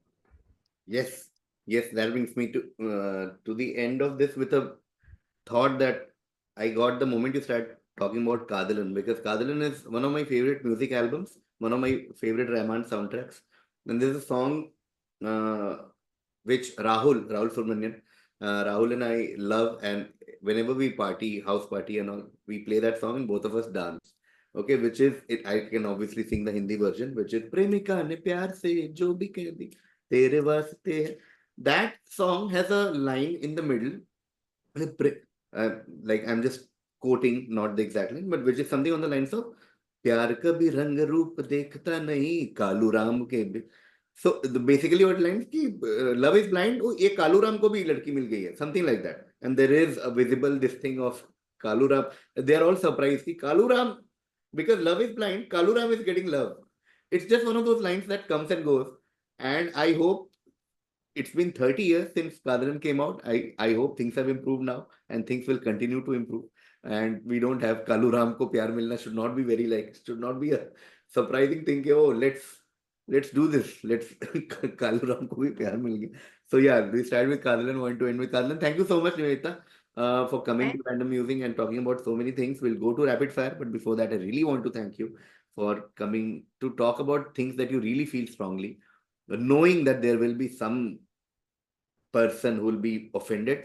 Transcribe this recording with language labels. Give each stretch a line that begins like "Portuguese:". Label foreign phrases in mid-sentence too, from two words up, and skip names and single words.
English: Yes, yes, that brings me to the end of this with a thought that I got the moment you start talking about Kadalan, because Kadalan is one of my favorite music albums, one of my favorite Rahman soundtracks. And there's a song uh, which Rahul Subramanian, Rahul and I love, and whenever we party, house party and all, we play that song and both of us dance. Okay, which is it, I can obviously sing the Hindi version, which is
Hindi: प्रेमिका ने प्यार से जो भी कह दी तेरे वास्ते है.
English: That song has a line in the middle, uh, like I'm just quoting, not the exact line, but which is something on the lines of
Hindi: प्यार कभी रंग रूप देखता नहीं कालू राम के
English: so basically what lines ki love is blind oh
Hindi: ये कालू राम को भी लड़की मिल गई है
English: something like that and there is a visible this thing of kalu ram they are all surprised ki kalu ram because love is blind kalu ram is getting love it's just one of those lines that comes and goes and I hope it's been 30 years since Kadaran came out. I hope things have improved now and things will continue to improve. And we don't have
Hindi: कालू राम को प्यार मिलना
English: should not be very like should not be a surprising thing. Ke, oh, let's do this. Let's
Hindi: कालू राम को भी प्यार मिल गया.
English: So yeah, we start with Kadaran, want to end with Kadaran. Thank you so much, Nivedita, for coming to Random Musing and talking about so many things. We'll go to rapid fire, but before that, I really want to thank you for coming to talk about things that you really feel strongly, knowing that there will be some person who will be offended.